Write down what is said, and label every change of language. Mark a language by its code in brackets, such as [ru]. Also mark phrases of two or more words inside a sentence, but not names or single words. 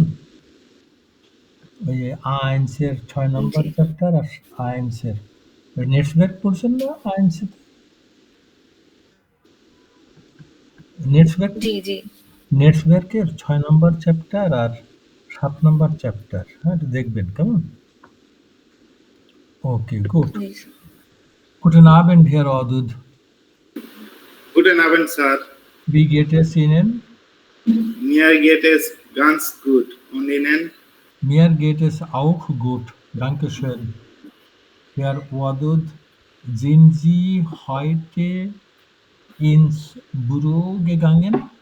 [bn] ওই যে আইনসের 6 নম্বর চ্যাপ্টার আর আইনসের ওই নেটসওয়ার্ক পড়ছেন না? আইনসের নেটসওয়ার্কের 6 নম্বর চ্যাপ্টার আর 7 নম্বর চ্যাপ্টার, হ্যাঁ দেখবেন, কেমন? [en] okay, good. [de] Guten Abend, Herr Odud. Guten Abend, Sir. Wie geht es Ihnen? Mir geht es ganz gut. Und Ihnen? Mir geht es auch gut. Dankeschön. Herr Odud, sind Sie heute ins Büro gegangen?